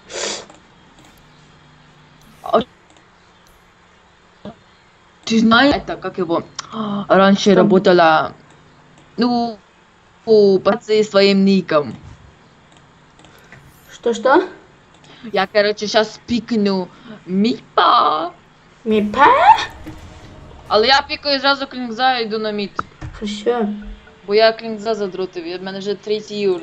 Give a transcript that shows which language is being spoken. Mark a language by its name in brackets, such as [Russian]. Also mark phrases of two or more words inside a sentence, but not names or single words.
[Russian] Ты знаешь, это, как его, раньше Что? работала, ну, под своим ником. Что? Я, короче, сейчас пикну Мипа. Мипа? [Ukrainian] Але я пікаю зразу клінза і йду на мід. [Russian] Хорошо. [Ukrainian] Бо я клінза задротив, в мене вже 3 уровень.